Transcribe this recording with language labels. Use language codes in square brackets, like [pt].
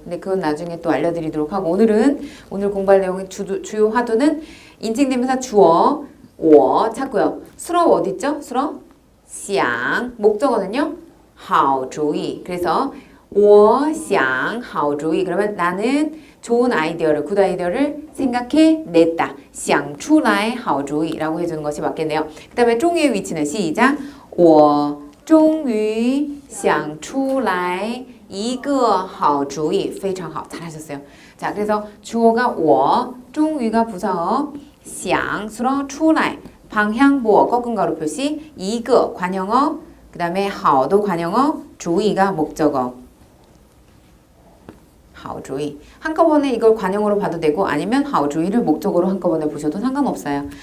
[ko] 근데 그건 나중에 또 알려드리도록 하고 오늘 공부할 내용의 주요 화두는 인칭대명사 주어 我 찾고요. 수로 어디 있죠? 수로 想 목적어는요. 好主意 그래서 [zh] 我想好主意 [ko] 그러면 나는 좋은 아이디어를 굿 아이디어를 생각해 냈다. [zh] 想出来好主意 [ko] 라고 해주는 것이 맞겠네요. 그 다음에 终于의 위치는 시작 [zh] 我终于想出来一个好主意非常好 [ko] 잘하셨어요. 자 그래서 주어가 我 终于가 부사어 想 수로 出来 방향보어 꺾은 가로 표시 一个 관형어 그 다음에 好도 관형어 主意가 목적어 好主意 한꺼번에 이걸 관형어로 봐도 되고 아니면 好主意를 목적어로 한꺼번에 보셔도 상관없어요.